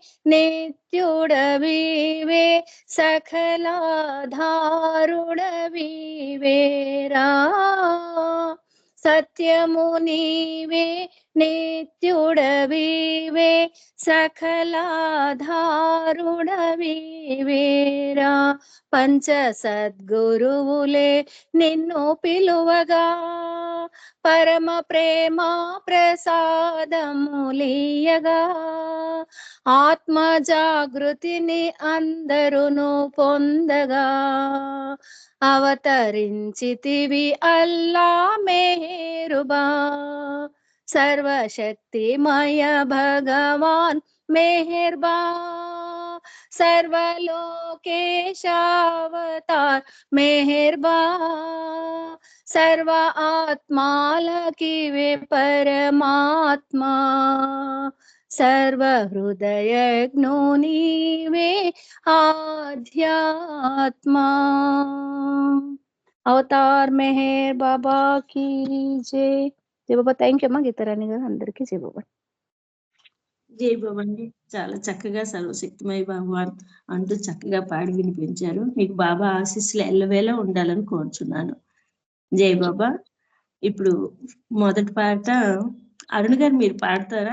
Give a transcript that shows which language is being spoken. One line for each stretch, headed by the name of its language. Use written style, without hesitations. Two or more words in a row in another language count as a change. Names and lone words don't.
Telugu: నిత్యుడవీవే సకలాధారుడవీవేరా సత్యము నీవే నిత్యుడవీవే సకలాధారుడవీవేరా పంచ సద్గురువులే నిన్ను పిలువగా పరమ ప్రేమ ప్రసాదములీయగా ఆత్మ జాగృతిని అందరును పొందగా అవతరించితివి అల్లా మెహరుబా సర్వశక్తిమయ భగవాన్ మెహర్బా సర్వలోకేశావతార్ మెహర్బా సర్వ ఆత్మాలకి వే పరమాత్మా సర్వ హృదయజ్ఞో నీవే ఆధ్యాత్మా
Hindi: अवतार मेहर बाबा की जय जय बाबा
English: Thank you
Telugu: అమ్మా గీతారాణి గారు అందరికీ జై బాబా జై బాబా అండి. చాలా చక్కగా సర్వశక్తిమయ భగవాన్ అంటూ చక్కగా పాడి వినిపించారు. మీకు బాబా ఆశీస్సులు ఎల్లవేళ ఉండాలని కోరుచున్నాను. జై బాబా. ఇప్పుడు మొదటి పాట అరుణ్ గారు మీరు పాడతారా?